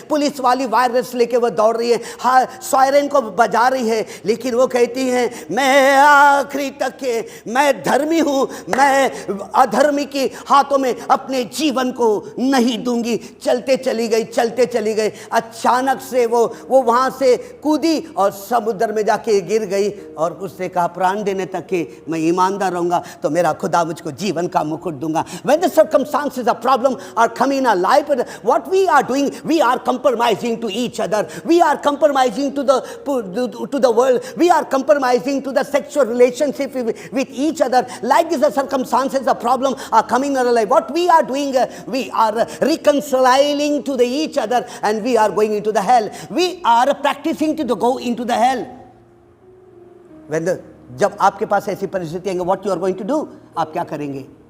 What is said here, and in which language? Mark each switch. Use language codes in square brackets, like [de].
[hi] Police वाली virus लेके वो दौड़ रही है, हाँ सायरन को बजा रही है, लेकिन वो कहती है मैं आखिरी तक के मैं धर्मी हूँ, मैं अधर्मी के हाथों में अपने जीवन को नहीं दूंगी। चलते चली गई। अचानक से वो वहां से कूदी और समुद्र में जाके गिर गई और उसने कहा प्राण देने तक के मैं ईमानदार रहूंगा तो मेरा खुदा मुझको जीवन का मुकुट दूंगा। [en] When the circumstances of problem are coming in our life, what we are doing, we are compromising to each other. We are compromising to the world. We are compromising to the sexual relationship with each other. Like this, the circumstances of problem are coming in our life. What we are doing, we are reconciling to each other and we are going into the hell. We are practicing to go into the hell. [hi] जब आपके पास ऐसी परिस्थिति आएंगे, [en] what you are going to do, [hi] आप क्या करेंगे?